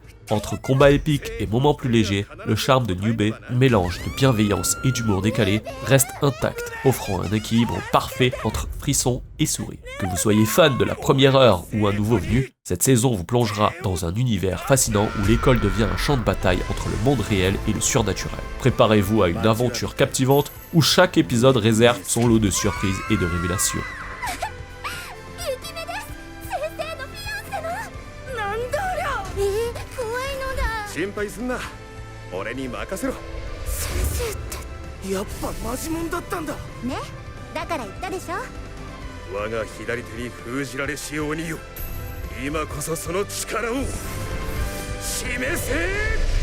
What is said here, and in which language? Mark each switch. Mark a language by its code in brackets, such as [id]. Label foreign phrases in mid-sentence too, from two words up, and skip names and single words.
[fr] Entre combats épiques et moments plus légers, le charme de Nube, mélange de bienveillance et d'humour décalé, reste intact, offrant un équilibre parfait entre frissons et sourires. Que vous soyez fan de la première heure ou un nouveau venu, cette saison vous plongera dans un univers fascinant où l'école devient un champ de bataille entre le monde réel et le surnaturel. Préparez-vous à une aventure captivante où chaque épisode réserve son lot de surprises et de révélations. [ja] 心配すんな俺に任せろ先生ってやっぱマジモンだったんだね、だから言ったでしょ我が左手に封じられし鬼よ今こそその力を示せ